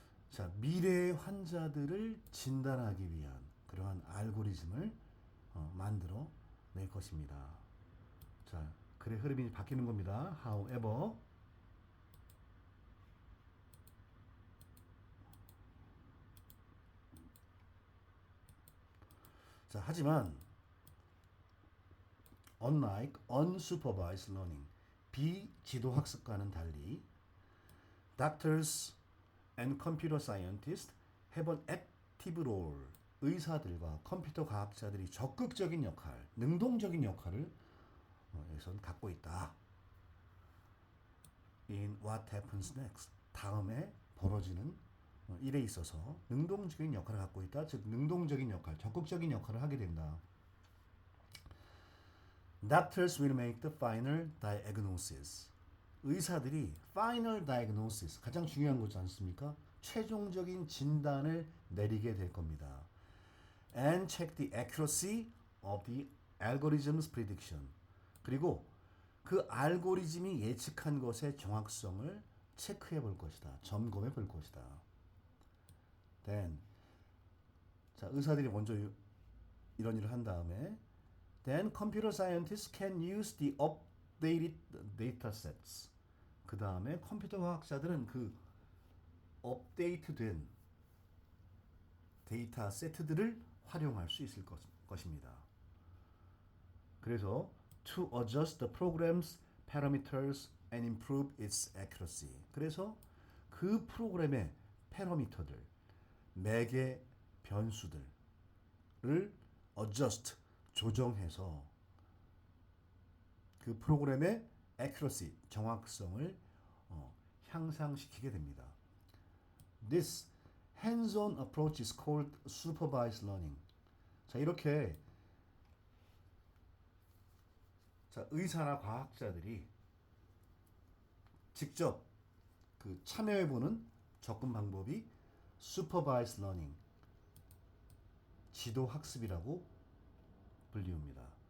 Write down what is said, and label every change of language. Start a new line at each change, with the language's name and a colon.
Korean: 자, 미래의 환자들을 진단하기 위한 그러한 알고리즘을 만들어 낼 것입니다. 자, 글의 흐름이 바뀌는 겁니다. However, 자, 하지만
English: Unlike unsupervised learning,
Korean: 비지도 학습과는 달리,
English: doctors and computer scientists have an active role.
Korean: 의사들과 컴퓨터 과학자들이 적극적인 역할, 능동적인 역할을 여기선 갖고 있다.
English: In what happens next.
Korean: 다음에 벌어지는 일에 있어서 능동적인 역할을 갖고 있다. 즉 능동적인 역할, 적극적인 역할을 하게 된다.
English: Doctors will make the final diagnosis.
Korean: 의사들이 final diagnosis, 가장 중요한 거지 않습니까? 최종적인 진단을 내리게 될 겁니다.
English: And check the accuracy of the algorithm's prediction.
Korean: 그리고 그 알고리즘이 예측한 것의 정확성을 체크해 볼 것이다. 점검해 볼 것이다.
English: Then,
Korean: 자, 의사들이 먼저 이런 일을 한 다음에
English: Then computer scientists can use the updated data sets.
Korean: 그 다음에 컴퓨터 과학자들은 그 업데이트된 데이터 세트들을 활용할 수 있을 것입니다. 그래서
English: to adjust the program's parameters and improve its accuracy.
Korean: 그래서 그 프로그램의 패러미터들, 매개 변수들을 adjust, 조정해서 그 프로그램의 accuracy, 정확성을 향상시키게 됩니다.
English: This hands-on approach is called supervised learning.
Korean: 자, 이렇게 자, 의사나 과학자들이 직접 그 참여해보는 접근 방법이 supervised learning, 지도 학습이라고 불리웁니다.